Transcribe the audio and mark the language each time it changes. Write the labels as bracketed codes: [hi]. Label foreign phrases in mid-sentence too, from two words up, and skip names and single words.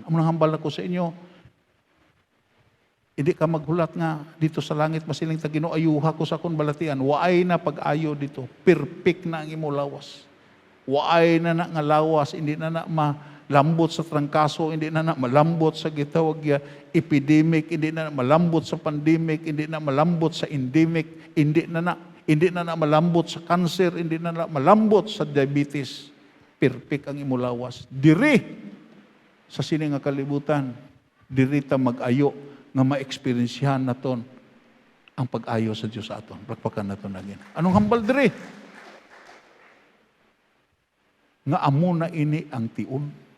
[hil] Amo nang hambal ako sa inyo, hindi ka maghulat nga dito sa langit masiling ta Ginoo ayuha ko sa akong balatian. Waay na pag-ayo dito. Perfect na ang imo lawas. Waay na nga lawas, hindi na malambot sa trangkaso, hindi na malambot sa gitawag ya epidemic, hindi na malambot sa pandemic, hindi na malambot sa endemic, hindi na malambot sa cancer, hindi na malambot sa diabetes. Perfect ang imo lawas. Diri sa sini nga kalibutan, diri ta mag-ayo nga ma-experiensyahan naton ang pag-ayo sa Dios sa aton. Pakpakan naton lagi. Anong hambal diri? Nga amo na ini ang tion.